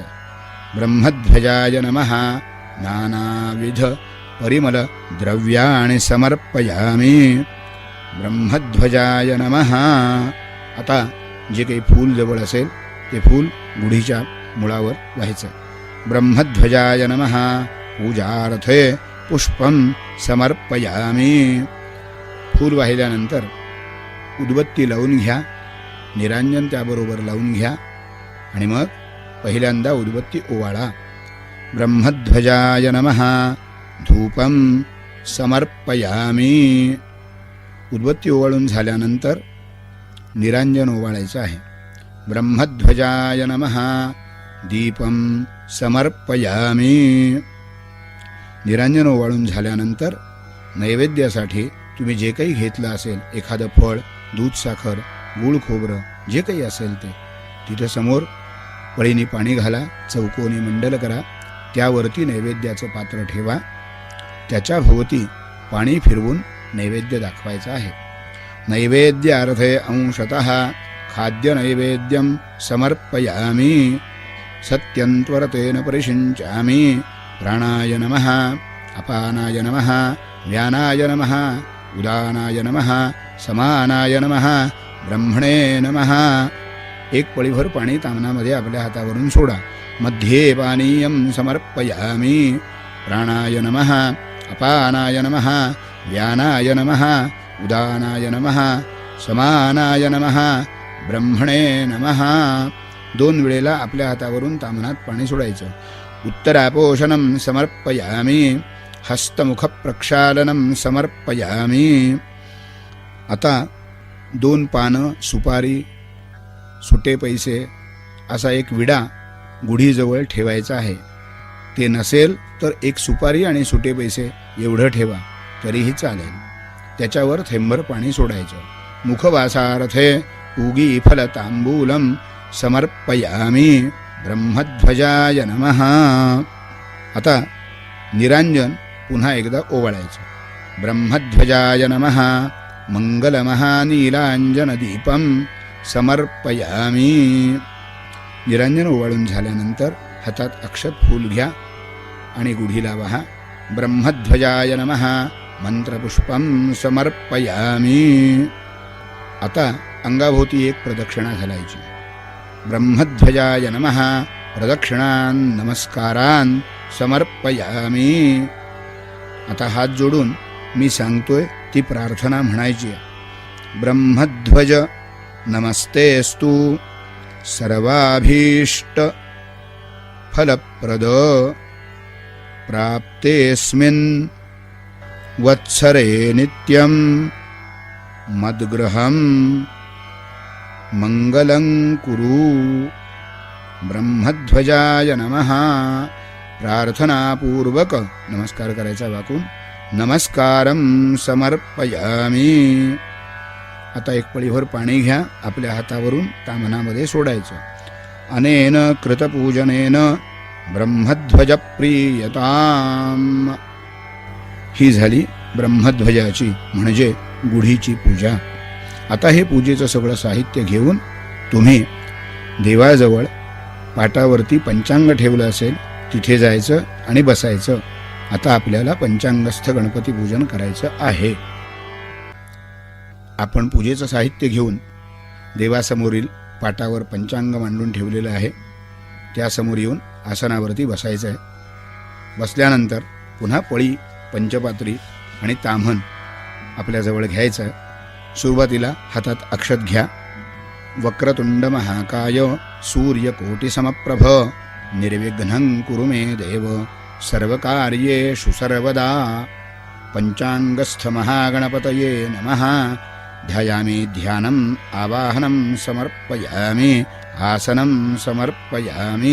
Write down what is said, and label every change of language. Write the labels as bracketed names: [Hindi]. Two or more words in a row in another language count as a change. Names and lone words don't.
[Sanskrit] ब्रह्मध्वजाय नमः नानाविध परिमल द्रव्याणि समर्पयामि. ब्रह्मध्वजाय नमः. [Marathi] आता जे काही फूल जवळ असेल ते फूल गुढीच्या मुळावर व्हायचं. [Sanskrit] ब्रह्मध्वजाय नमः पूजार्थे पुष्पं समर्पयामि. [Marathi] फूल वाहिल्यानंतर उदबत्ती लावून घ्या. निरांजन त्याबरोबर लावून घ्या आणि मग पहिल्यांदा उदबत्ती ओवाळा. [Sanskrit] ब्रह्मध्वजाय नमः धूपं समर्पयामि. [Marathi] उदबत्ती ओवाळून झाल्यानंतर निरांजन ओवाळायचं आहे. [Sanskrit] ब्रह्मध्वजाय नमः दीपं समर्पयामि. [Marathi] निरांजन ओवाळून झाल्यानंतर नैवेद्यासाठी तुम्ही जे काही घेतलं असेल, एखादं फळ, दूध, साखर, गूळ, खोबरं, जे काही असेल ते तिथं समोर पळीने पाणी घाला. चौकोनी मंडल करा. त्यावरती नैवेद्याचं पात्र ठेवा. त्याच्या भोवती पाणी फिरवून नैवेद्य दाखवायचा आहे. [Sanskrit] नैवेद्यार्थे अंशतः खाद्य नैवेद्यं समर्पयामि. सत्यं त्वरतेन परिषिञ्चामि. प्राणाय नमः अपानाय नमः व्यानाय नमः उदानाय नमः समानाय नमः ब्रह्मणे नमः. [Marathi] एक पळीभर पाणी तामनामध्ये आपल्या हातावरून सोडा. [Sanskrit] मध्ये पानीयं समर्पयामि. प्राणाय नमः अपानाय नमः व्यानाय नमः उदानाय नमः समानाय नमः ब्रह्मणे नमः. [Marathi] 2 वेळेला आपल्या हातावरून ताम्हनात पाणी सोडायचं. [Sanskrit] उत्तरापोषणं समर्पयामि, हस्तमुख प्रक्षालनं समर्पयामि. [Marathi] आता 2 पानं, सुपारी, सुटे पैसे असा एक विडा गुढीजवळ ठेवायचा आहे. ते नसेल तर 1 सुपारी आणि सुटे पैसे एवढं ठेवा तरीही चालेल. त्याच्यावर थेंबर पाणी सोडायचं. [Sanskrit] मुखवासार्थे पूगी फल तांबूलम समर्पयामि, ब्रह्मध्वजाय नमः. [Marathi] आता निरांजन पुन्हा एकदा ओवाळायचं. [Sanskrit] ब्रह्मध्वजाय नमः, मंगलमहानीलांजनदीपं समर्पयामि. [Marathi] निरांजन ओवाळून झाल्यानंतर हातात अक्षत फूल घ्या आणि गुढीला वहा. [Sanskrit] ब्रह्मध्वजाय नमः मंत्रपुष्पं समर्पयामि. [Marathi] आता अंगाभोवती 1 प्रदक्षिणा घालायची. [Sanskrit] ब्रह्मध्वजाय नमः प्रदक्षिणान् नमस्कारान् समर्पयामि. [Marathi] आता हात जोडून मी सांगतोय ती प्रार्थना म्हणायची. [Sanskrit] ब्रह्मध्वज नमस्तेस्तु सर्वाभीष्ट फलप्रद प्राप्तेस्मिन् वत्सरे नित्यं मद्गृहं मंगलं कुरु. ब्रह्मध्वजाय नमः. [Marathi] प्रार्थनापूर्वक नमस्कार करायचा वाकून. [Sanskrit] नमस्कारं समर्पयामि. [Marathi] आता 1 पळीभर पाणी घ्या, आपल्या हातावरून ताम्हनामध्ये सोडायचं. [Sanskrit] अनेन कृतपूजनेन ब्रह्मध्वज प्रीयताम्. [Marathi] ही झाली ब्रह्मध्वजाची म्हणजे गुढीची पूजा. आता हे पूजेचं सगळं साहित्य घेऊन तुम्ही देवाजवळ पाटावरती पंचांग ठेवलं असेल तिथे जायचं आणि बसायचं. आता आपल्याला पंचांगस्थ गणपती पूजन करायचं आहे. आपण पूजेचं साहित्य घेऊन देवासमोरील पाटावर पंचांग मांडून ठेवलेलं आहे त्यासमोर येऊन आसनावरती बसायचं आहे. बसल्यानंतर पुन्हा पळी, पंचपात्री आणि ताम्हण आपल्याजवळ घ्यायचं आहे. सुरुवातीला हातात अक्षत घ्या. [Sanskrit] वक्रतुंड महाकाय सूर्यकोटिसमप्रभ निर्विघ्नं कुरु मे देव सर्वकार्येषु सर्वदा. पंचांगस्थ महागणपतये नमः. ध्यायामि ध्यानम् आवाहनं समर्पयामि, आसनं समर्पयामि.